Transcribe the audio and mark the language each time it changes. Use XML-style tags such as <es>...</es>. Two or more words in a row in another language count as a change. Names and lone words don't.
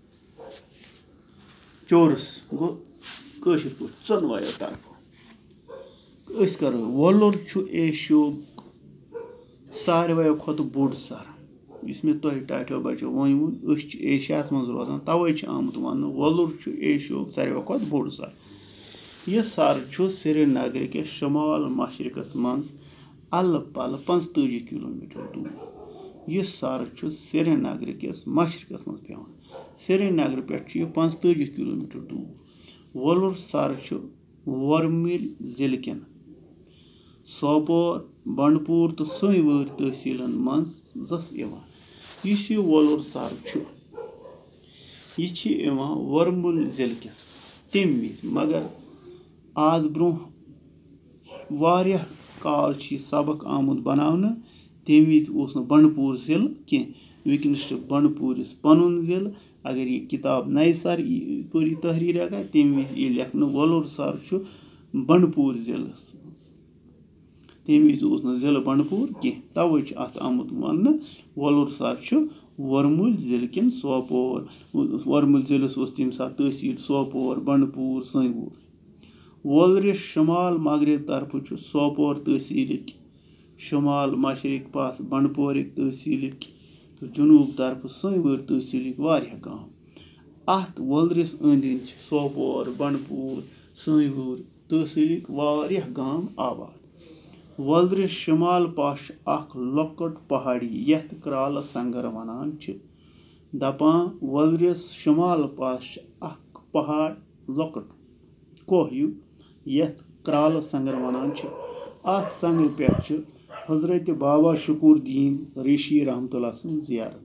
<ks>चोरस गो कशिर पे चोनवो तरफो। करो वोलुर एशियो सारवो खुद बोड़ सर इस मे तुह टाठियो बच्चों वन एशिया मज रोजान तवे आमुत वन वोलुर एशियो सारवो खुद बोड़ सर। यह सर श्रीनगर के शुमाल मशरकस मज अल पल 45 किलोमीटर दूर। यह सर श्रीनगर किस मशरकस मज पे। श्रीनगर पे 45 किलोमीटर दूर। वोलुर सर वर्मिल जिले कन सोपोर, बंडपुर तो सोनवर तहसीलन मज जस यह वोलुर सर यह वर्मुल जिले किस तम विज मगर आज ब्रो काल सबक आमुत बनाने तम विज बंडपुर जिले कह वनकस बंडपुरस पन जिले। अगर यह किताब नए सर पढ़ी तहरीर तम विज लेखन वोलुर सर बंडपुर जिले तम विज जिले बंडपुर कह तवे अत आमुत वन वोलुर सर वर्मुल जिले कन सोपोर। वर्मुल जिलस तम सात तहसील सोपोर, बंडपुर, सोनवर। वोलुर शुमाल मगरब तरफ सोपोर तहसील शुमाल मशरक पास बंडपोर तहसील तो जुनूब तरफ सोनवर तहसील वारिया गांव। अत वोलुरस अंद सोपोर, बंडपुर, सोनवर तहसील वारिया गांव आबाद। वोलुर शुमाल पास लॉकट पहाड़ी यथ क्राल संगर वनान दपान वोलुरस शुमाल पास पहाड़ लॉकट कोह यथ क्राल संगर वनान अत संगर पे हजरत बाबा शुकुरदीन ऋषि रहमतुल्लाह सन जियारत।</ks>